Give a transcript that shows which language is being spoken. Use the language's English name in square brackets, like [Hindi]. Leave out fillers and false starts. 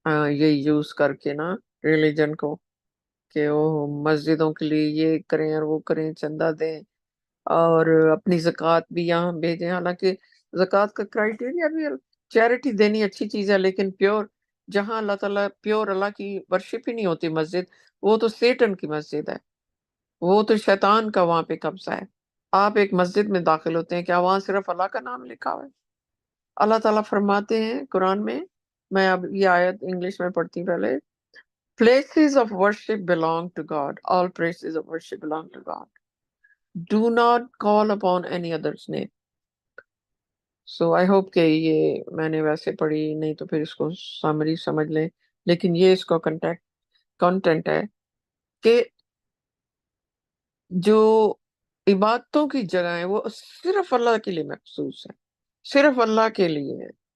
[Urdu] یہ یوز کر کے نا ریلیجن کو، کہ وہ مسجدوں کے لیے یہ کریں اور وہ کریں، چندہ دیں، اور اپنی زکوٰۃ بھی یہاں بھیجیں، حالانکہ زکوٰۃ کا کرائٹیریا بھی، چیریٹی دینی اچھی چیز ہے، لیکن پیور، جہاں اللہ تعالیٰ پیور اللہ کی ورشپ ہی نہیں ہوتی مسجد، وہ تو سیٹن کی مسجد ہے، وہ تو شیطان کا وہاں پہ قبضہ ہے۔ آپ ایک مسجد میں داخل ہوتے ہیں، کیا وہاں صرف اللہ کا نام لکھا ہوا ہے؟ اللہ تعالیٰ فرماتے ہیں قرآن میں اب یہ آیت انگلش میں پڑھتی ہوں پہلے. [English] Places of worship belong to God. All places of worship belong to God. Do not call upon any other's name. So I hope [Urdu] کہ یہ میں نے ویسے پڑھی، نہیں تو پھر اس کو سامری سمجھ لیں، لیکن یہ اس کا کنٹینٹ ہے کہ جو عبادتوں کی جگہ ہے وہ صرف اللہ کے لیے مخصوص ہے، صرف اللہ کے لیے ہے.